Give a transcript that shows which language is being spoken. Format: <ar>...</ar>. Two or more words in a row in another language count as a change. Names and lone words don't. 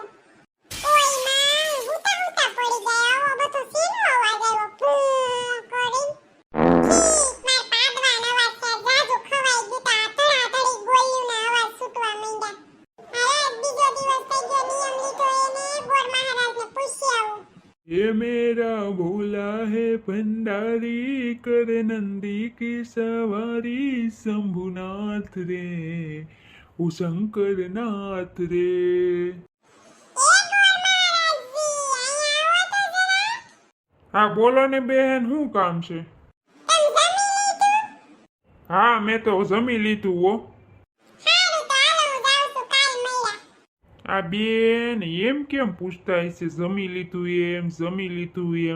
<gu>ઓય માં હુતા હુતા પડી ગયા. આવો બધો શીનો અવાજ આવ્યો ભૂ કરીને. ઠીક માર પાડવાનો અવાજ છે. જાજુ ખવાઈ ગયું તા ધડાધડી ગોળીઓના અવાજ છૂટવા માંડ્યા. હવે બીજો દિવસ થઈ ગયો નિયમ લીધો એને બોર મહારાજને પૂછી આવું.</gu> <hi>ये मेरा भोला है भंडारी कर नंदी की सवारी शंभुनाथ रे ओ शंकर नाथ रे.</hi> <gu>એ બોર મહારાજજી અહીંયા આવો તો જરા. હા બોલો ને બેન, શું કામ છે? તમે જમી લીધું? હા મેં તો જમી લીધું હો. સારું તો હાલો હું જાઉં છું કાલ મળ્યા. આ બેન એમ કેમ પૂછતા હશે જમી લીધું એમ જમી લીધું એમ?</gu>